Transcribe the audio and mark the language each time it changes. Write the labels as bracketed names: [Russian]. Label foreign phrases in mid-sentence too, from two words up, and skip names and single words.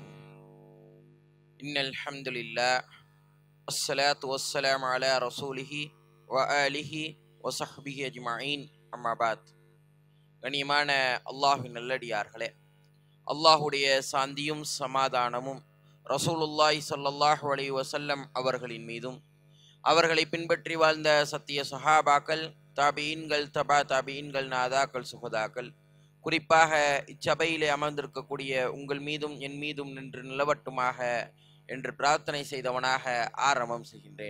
[Arabic] إن الحمد لله والصلاة والسلام على رسوله وآله وصحبه أجمعين. أما بعد. [Tamil] கனியமான அல்லாஹ்வின் நல்லடியார்களே, அல்லாஹுடைய சாந்தியும் சமாதானமும் ரசூலுல்லாஹி ஸல்லல்லாஹு அலைஹி வஸல்லம் அவர்களின் மீதும், அவர்களை பின்பற்றி வாழ்ந்த சத்திய சஹாபாக்கள், தாபீன்கள், தபா தாபீன்கள், நாதாக்கள், சுஹதாக்கள், குறிப்பாக இச்சபையிலே அமர்ந்திருக்கக்கூடிய உங்கள் மீதும் என் மீதும் நின்று நிலவட்டுமாக என்று பிரார்த்தனை செய்தவனாக ஆரம்பம் செய்கின்றேன்.